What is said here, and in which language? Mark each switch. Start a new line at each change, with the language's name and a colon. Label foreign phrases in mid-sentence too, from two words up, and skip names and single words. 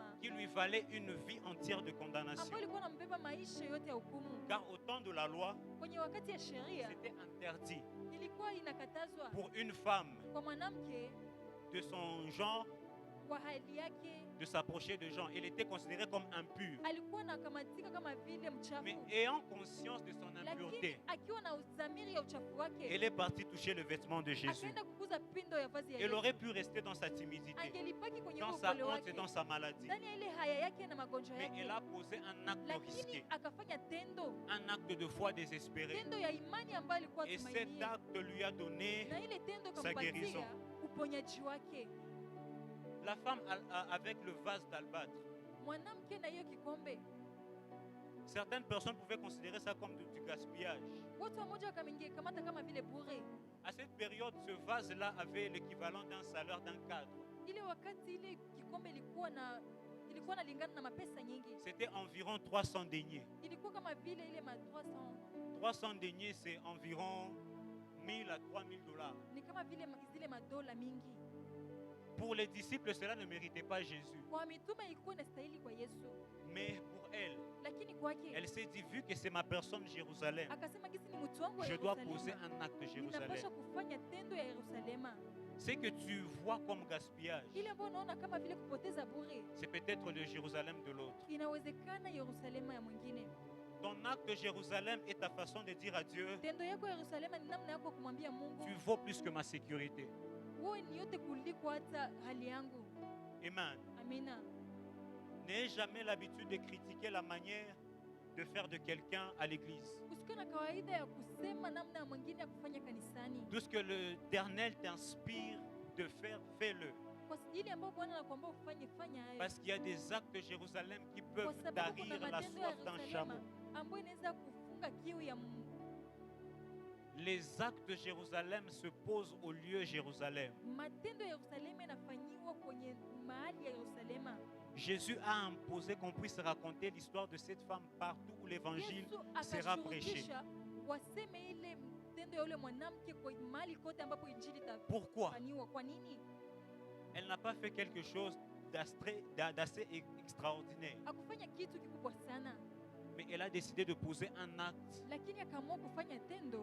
French: qui lui valait une vie entière de condamnation.
Swahili: ambayo ilikuwa nambeba maisha yote ya hukumu.
French: Car au temps de la loi,
Swahili: Kwenye wakati ya sheria
French: c'était interdit
Swahili: ilikuwa inakatazwa
French: pour une femme
Swahili: kwa mwanamke
French: de son genre
Swahili: kwa hali yake,
French: de s'approcher de gens. Elle était considérée comme impure.
Swahili: alikuwa nakamatika kama vile mchafu,
French: Mais ayant conscience de son
Swahili: lakini
French: impureté,
Swahili: akiwa na udhamiri ya uchafu wake
French: elle est partie toucher le vêtement de Jésus.
Swahili: akaenda kuguza pindo ya vazi ya
French: Elle
Swahili: Yesu.
French: aurait pu rester dans sa timidité,
Swahili: Angelipaki kwenye
French: dans
Swahili: huo
French: sa
Swahili: upole
French: honte
Swahili: wake,
French: et dans sa maladie.
Swahili: ndani ya ile haya yake na magonjwa
French: Mais
Swahili: yake,
French: elle a posé un acte
Swahili: lakini
French: risqué,
Swahili: akafanya tendo,
French: un acte de foi désespéré.
Swahili: tendo ya imani ambayo alikuwa
French: Et cet
Swahili: tumainia,
French: acte lui a donné
Swahili: na ile tendo
French: sa guérison.
Swahili: kampatia uponyaji wake.
French: la femme avec le vase d'albâtre.
Swahili: Mwanamke na hiyo kikombe,
French: Certaines personnes pouvaient considérer ça comme du gaspillage.
Swahili: watu wamoja wakamkamata kama vile bure.
French: À cette période, ce vase-là avait l'équivalent d'un salaire d'un cadre.
Swahili: Ile wakati ile kikombe ilikuwa nalingana na mapesa nyingi,
French: C'était environ 300 deniers.
Swahili: ilikuwa kama vile ile ma 300,
French: 300 deniers, c'est environ 1000 à 3000 dollars.
Swahili: ni kama vile zile madola mingi.
French: Pour les disciples, cela ne méritait pas Jésus.
Swahili: Kwa mitume ilikuwa inastahili kwa Yesu,
French: Mais pour elle,
Swahili: lakini kwake
French: elle s'est dit, vu que c'est ma personne Jérusalem,
Swahili: akasema gisi ni mtu wangu wa
French: je dois poser
Swahili: Yerusalema,
French: un acte Jérusalem.
Swahili: ninapasha kufanya tendo ya Yerusalema.
French: Ce que tu vois comme gaspillage,
Swahili: Ile ambayo unaona kama vile kupoteza bure,
French: c'est peut-être le Jérusalem de l'autre.
Swahili: inawezekana Yerusalema ya mwingine.
French: Ton acte Jérusalem est ta façon de dire à Dieu,
Swahili: Tendo yako ya Yerusalema ni namna yako kumwambia Mungu,
French: tu vaux plus que ma sécurité.
Swahili: wewe ni yote kuliko hata hali yangu.
French: Amen.
Swahili: Amina.
French: N'ayez jamais l'habitude de critiquer la manière de faire de quelqu'un à l'église.
Swahili: Usikuwe na kawaida ya kusema namna ya mwingine ya kufanya kanisani.
French: Tout ce que l'Éternel t'inspire de faire, fais-le.
Swahili: Kwa ile ambayo Bwana anakuambia ufanye, fanya hayo.
French: Parce qu'il y a des actes de Jérusalem qui
Swahili: Kwa
French: peuvent
Swahili: sababu kuna
French: tarir la
Swahili: matendo ya
French: soif d'un
Swahili: Yerusalema
French: chameau.
Swahili: ambayo inaweza kufunga kiu ya Mungu.
French: Les actes de Jérusalem se posent au lieu Jérusalem.
Swahili: Matendo ya Yerusalema yanafanyiwa kwenye mahali ya Yerusalema.
French: Jésus a imposé qu'on puisse raconter l'histoire de cette femme partout où l'évangile
Swahili: Yesu
French: sera prêché.
Swahili: akashurutisha waseme ile mtendo ya yule mwanamke kwa mahali kote ambapo injili
French: Pourquoi?
Swahili: itafanywa. Kwa nini?
French: Elle n'a pas fait quelque chose d'assez extraordinaire,
Swahili: Hakufanya kitu kikubwa sana,
French: mais elle a décidé de poser un acte
Swahili: lakini akaamua kufanya tendo